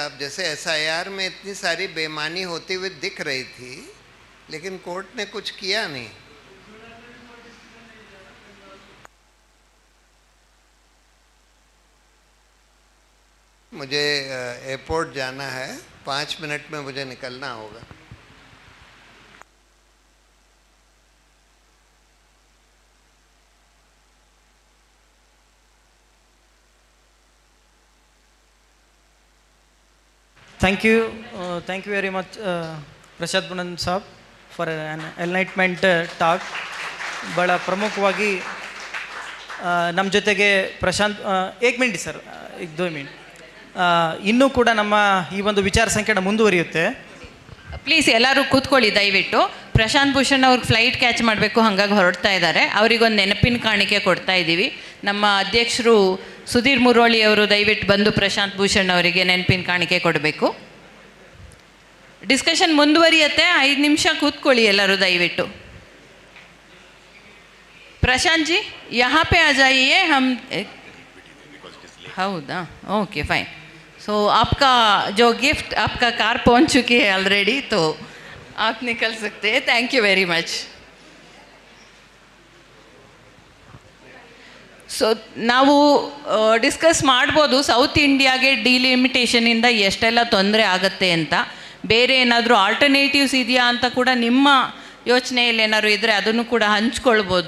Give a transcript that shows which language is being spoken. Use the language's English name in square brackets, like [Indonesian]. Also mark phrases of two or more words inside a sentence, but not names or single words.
[Hindi] अब जैसे एसआईआर में इतनी सारी बेईमानी होती हुई दिख रही थी, लेकिन कोर्ट ने कुछ किया नहीं. मुझे एयरपोर्ट जाना है, 5 मिनट में मुझे निकलना होगा. [English] Thank you very much, Prashad Bunand Saab, for an enlightenment talk. [Kannada] ಬಹಳ ಪ್ರಮುಖವಾಗಿ ನಮ್ಮ ಜೊತೆಗೆ ಪ್ರಶಾಂತ್, 1 [English] minute sir, [Kannada] 2 ಮಿನಿಟ್, ಇನ್ನೂ ಕೂಡ ನಮ್ಮ ಈ ಒಂದು ವಿಚಾರ ಸಂಕಿರಣ ಮುಂದುವರಿಯುತ್ತೆ. ಪ್ಲೀಸ್ ಎಲ್ಲರೂ ಕೂತ್ಕೊಳ್ಳಿ ದಯವಿಟ್ಟು. ಪ್ರಶಾಂತ್ ಭೂಷಣ್ ಅವ್ರಿಗೆ [English] flight catch [Kannada] ಮಾಡಬೇಕು, ಹಾಗಾಗಿ ಹೊರಡ್ತಾ ಇದ್ದಾರೆ. ಅವರಿಗೊಂದು ನೆನಪಿನ ಕಾಣಿಕೆ ಕೊಡ್ತಾ ಇದ್ದೀವಿ. ನಮ್ಮ ಅಧ್ಯಕ್ಷರು ಸುಧೀರ್ ಮುರೋಳಿ ಅವರು ದಯವಿಟ್ಟು ಬಂದು ಪ್ರಶಾಂತ್ ಭೂಷಣ್ ಅವರಿಗೆ ನೆನಪಿನ ಕಾಣಿಕೆ ಕೊಡಬೇಕು. ಡಿಸ್ಕಷನ್ ಮುಂದುವರಿಯುತ್ತೆ, 5 ನಿಮಿಷ ಕೂತ್ಕೊಳ್ಳಿ ಎಲ್ಲರೂ ದಯವಿಟ್ಟು. [Hindi] प्रशांत जी यहाँ पे आ जाइए. हम हौदा, [English] okay fine. [Hindi] सो आपका जो गिफ्ट, आपका कार पहुँच चुकी है ऑलरेडी, तो आप निकल सकते हैं. [English] thank you very much. [Kannada] ಸೊ ನಾವು ಡಿಸ್ಕಸ್ ಮಾಡ್ಬೋದು ಸೌತ್ ಇಂಡಿಯಾಗೆ ಡಿಲಿಮಿಟೇಷನಿಂದ ಎಷ್ಟೆಲ್ಲ ತೊಂದರೆ ಆಗುತ್ತೆ ಅಂತ. ಬೇರೆ ಏನಾದರೂ ಆಲ್ಟರ್ನೇಟಿವ್ಸ್ ಇದೆಯಾ ಅಂತ ಕೂಡ ನಿಮ್ಮ ಯೋಚನೆಯಲ್ಲಿ ಏನಾದ್ರು ಇದ್ದರೆ ಅದನ್ನು ಕೂಡ ಹಂಚ್ಕೊಳ್ಬೋದು.